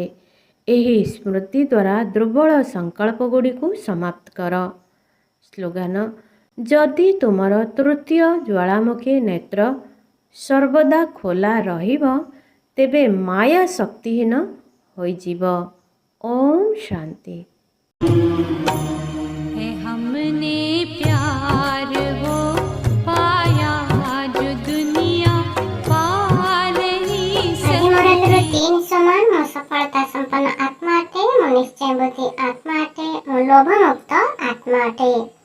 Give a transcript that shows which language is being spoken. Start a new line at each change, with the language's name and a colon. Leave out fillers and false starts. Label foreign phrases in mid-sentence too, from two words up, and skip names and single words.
Odia: ଏହି ସ୍ମୃତି ଦ୍ୱାରା ଦୁର୍ବଳ ସଂକଳ୍ପ ଗୁଡ଼ିକୁ ସମାପ୍ତ କର। ସ୍ଲୋଗାନ, ଯଦି ତୁମର ତୃତୀୟ ଜ୍ୱାଳାମୁଖୀ ନେତ୍ର ସର୍ବଦା ଖୋଲା ରହିବ ତେବେ ମାୟା ଶକ୍ତିହୀନ ହୋଇଯିବ। ଓମ୍ ଶାନ୍ତି।
Hindi: हमने प्यार वो पाया जो दुनिया पा नहीं
Odia: ଆଜି ମୋର ଏଥିରୁ 3 ସମାନ। ମୁଁ ସଫଳତା ସମ୍ପନ୍ନ ଆତ୍ମା ଅଟେ, ମୁଁ ନିଶ୍ଚୟ ବୁଦ୍ଧି ଆତ୍ମା ଅଟେ, ମୁଁ ଲୋଭମୁକ୍ତ ଆତ୍ମା ଅଟେ।